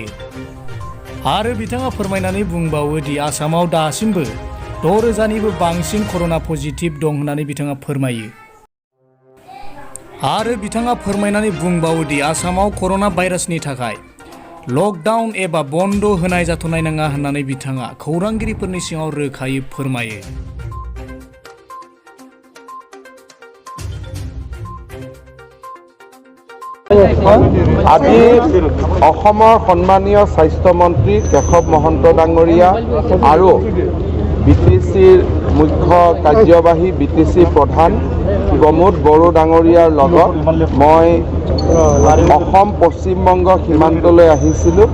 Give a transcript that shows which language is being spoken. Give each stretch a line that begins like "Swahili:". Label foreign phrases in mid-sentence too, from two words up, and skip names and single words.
Bodo: आरो बिथाङा फोरमायनानै बुंबावो दि आसामाव दासिमबो 6,000निबो बांसिन कर'ना पजिटिभ दं होननानै बिथाङा फोरमायो। आरो बिथाङा फोरमायनानै बुंबावो दि आसामाव कर'ना भाइरासनि थाखाय लकडाउन एबा बन्द होनाय जाथ'नाय नङा होननानै बिथाङा खौरांगिरिफोरनि सिगाङाव रोखायै फोरमायो।
Assamese: আজি অসমৰ সন্মানীয় স্বাস্থ্যমন্ত্ৰী কেশৱ মহন্ত ডাঙৰীয়া আৰু বিটিচিৰ মুখ্য কাৰ্যবাহী বিটিচি প্ৰধান প্ৰমোদ বড়ো ডাঙৰীয়াৰ লগত মই অসম পশ্চিমবংগ সীমান্তলৈ আহিছিলোঁ।